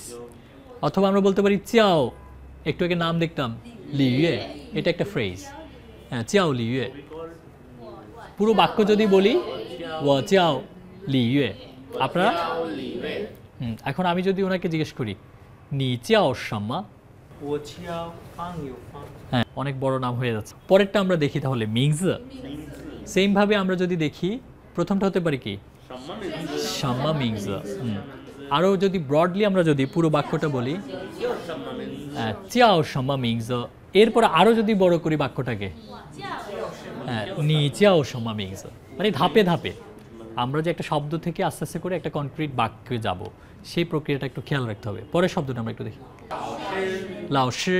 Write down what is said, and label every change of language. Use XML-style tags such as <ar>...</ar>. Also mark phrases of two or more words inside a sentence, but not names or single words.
<bn>অথবা আমরা বলতে পারি চিয়াও, একটু আগে নাম দেখতাম লিউয়ে, এটা একটা ফ্রেজ।</bn> <zh>হ্যাঁ, চিয়াও লিউয়ে।</zh> <bn>পুরো বাক্য যদি বলি</bn> <zh>ওয়া চিয়াও লিউয়ে,</zh> <bn>আপনারা এখন আমি যদি ওনাকে জিজ্ঞেস করি</bn> <zh>你叫什么, 我叫方有方，</zh> <bn>হ্যাঁ, অনেক বড় নাম হয়ে যাচ্ছে। পরেরটা আমরা দেখি তাহলে মিংজ। সেম ভাবে আমরা যদি দেখি, প্রথমটা হতে পারে কি?</bn> <zh>什么名字？什么名字.</zh> <bn>আরও যদি ব্রডলি আমরা যদি পুরো বাক্যটা বলি</bn> <zh>叫什么名字？叫什么名字.</zh> <bn>এরপর আরও যদি বড় করি বাক্যটাকে, হ্যাঁ,</bn> <zh>你叫什么名字.</zh> <bn>মানে ধাপে ধাপে আমরা যে একটা শব্দ থেকে আস্তে আস্তে করে একটা কনক্রিট বাক্যে যাব, সেই প্রক্রিয়াটা একটু খেয়াল রাখতে হবে। পরের শব্দটা আমরা একটু দেখি লাওশি।</bn>